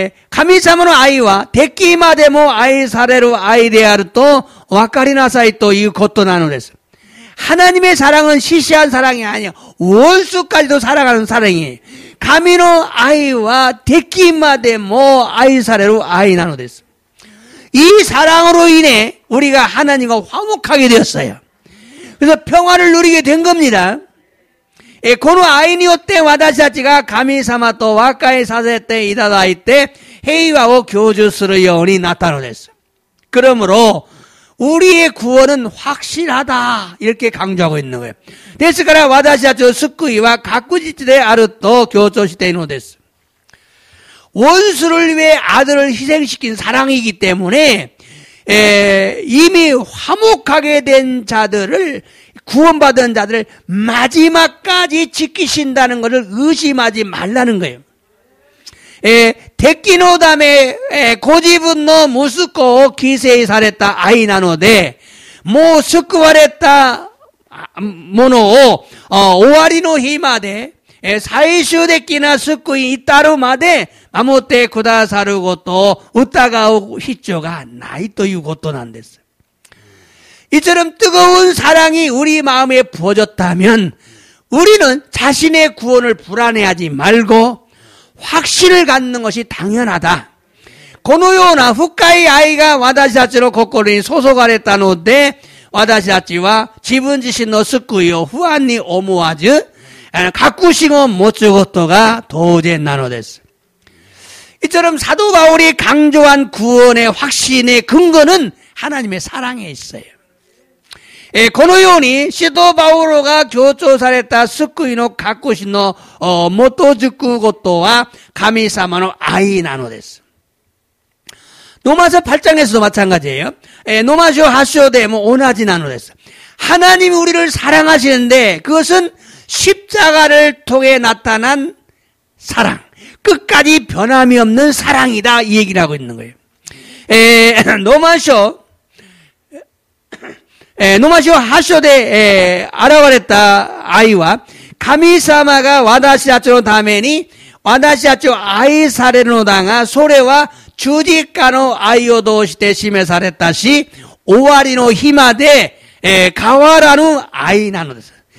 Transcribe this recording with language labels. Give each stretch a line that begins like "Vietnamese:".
Japanese: 神様の愛は敵までも愛される愛であると分かりなさいということなのです.
Korean: 하나님의 사랑은 시시한 사랑이 아니에요. 원수까지도 사랑하는 사랑이에요.
Japanese: 神の愛は敵までも愛される愛なのです.
Korean: 이 사랑으로 인해 우리가 하나님과 화목하게 되었어요. 그래서 평화를 누리게 된 겁니다.
Japanese: この愛によって私たちが神様と和解させていただいて平和を享受するようになったのです.
Korean: 그러므로 우리의 구원은 확실하다 이렇게 강조하고 있는 거예요.
Japanese: ですから私たちの救いは確実であると強調しているのです.
Korean: 원수를 위해 아들을 희생시킨 사랑이기 때문에 이미 화목하게 된 자들을 구원받은 자들을 마지막까지 지키신다는 것을 의심하지 말라는 거예요.
Japanese: 敵のためご自分の息子を犠牲された愛なので、もう救われたものを終わりの日まで最終的な救いに至るまで守ってくださることを疑う必要がないということなんです.
Korean: 이처럼 뜨거운 사랑이 우리 마음에 부어졌다면 우리는 자신의 구원을 불안해하지 말고 확신을 갖는 것이 당연하다.
Japanese: このような深い愛が私たちの心に注がれたので、私たちは自分自身の救いを不安に思わず、確信を持つことが当然なのです.
Korean: 이처럼 사도 바울이 강조한 구원의 확신의 근거는 하나님의 사랑에 있어요.
Japanese: このように使徒パウロが強調された救いの確信の基づくことは神様の愛なのです.
Korean: 로마서 8장에서도 마찬가지예요. 로마서 8장에
Japanese: も同じなのです.
Korean: 하나님이 우리를 사랑하시는데 그것은 십자가를 통해 나타난 사랑, 끝까지 변함이 없는 사랑이다 이 얘기를 하고 있는 거예요.
Japanese: 로마서 8で現れた愛は神様が私たちのために私たちを愛されるのだが、それは十字架の愛を通して示されたし、終わりの日まで変わらぬ愛なのです.